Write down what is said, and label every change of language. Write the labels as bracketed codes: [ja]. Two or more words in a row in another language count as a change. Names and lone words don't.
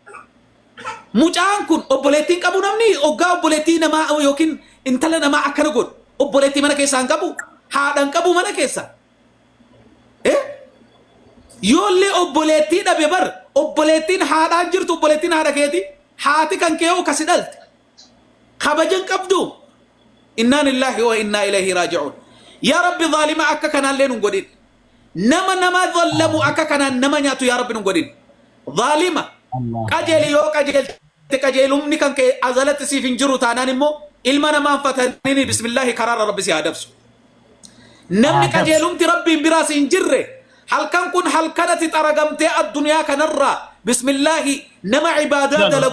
[om] mucaan kun obboleettiin qabu namni oggaa obboleettii namaa yookiin intala namaa akkana godhu obboleettii mana keessaan qabu haadhan qabu mana keessa yoollee obboleettii dhabe bar obboleettiin haadhaan jirtu obboleettiin haadha keeti haati kan kee oo kasi dhalte kabajan qabdu [ar] إنا لله وإنا إليه راجعون يا رب [om] zaalima akka kanaan lee nun godhin nama zallamu akka kanaan nama nyaatu [ar] يا رب [om] nun godhin zaalima qajeeli yoo qajeelte qajeelumni kan kee azalatti siif hin jiru taanaan immoo ilma namaan fatanii bismillahi karaara rabbi si adabsu namni qajeelumti rabbiin biraas hin jirre halkan kun halkanati xaragamtee addunyaa kanarraa bismillahi nama ibaadaa dalagu